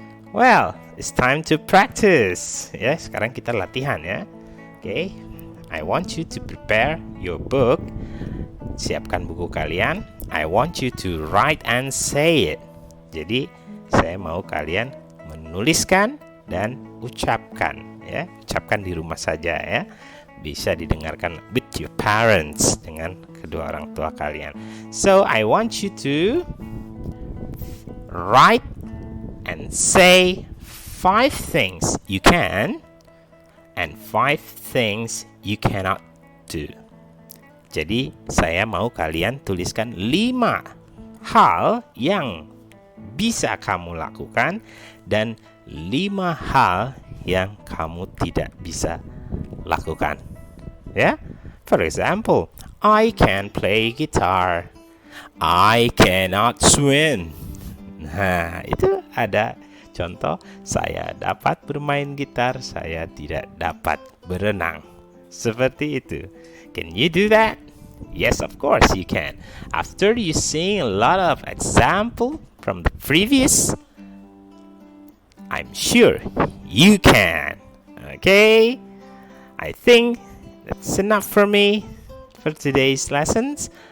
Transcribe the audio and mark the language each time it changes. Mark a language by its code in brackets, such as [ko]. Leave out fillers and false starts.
[en] Well, it's time to practice. [id] Ya, sekarang kita latihan ya. [en] Okay, I want you to prepare your book. [id] Siapkan buku kalian. [en] I want you to write and say it. [id] Jadi, saya mau kalian menuliskan dan ucapkan ya. Ucapkan di rumah saja ya. Bisa didengarkan [en] with your parents, [id] dengan kedua orang tua kalian. [en] So, I want you to write and say 5 things you can and 5 things you cannot do. [id] Jadi, saya mau kalian tuliskan 5 hal yang bisa kamu lakukan dan 5 hal yang kamu tidak bisa lakukan. [en] Ya, for example, I can play guitar. I cannot swim. [id] Nah, itu ada contoh. Saya dapat bermain gitar, saya tidak dapat berenang. Seperti itu. [en] Can you do that? Yes, of course you can. After you seeing a lot of example from the previous, I'm sure you can. Okay? I think that's enough for me for today's lessons.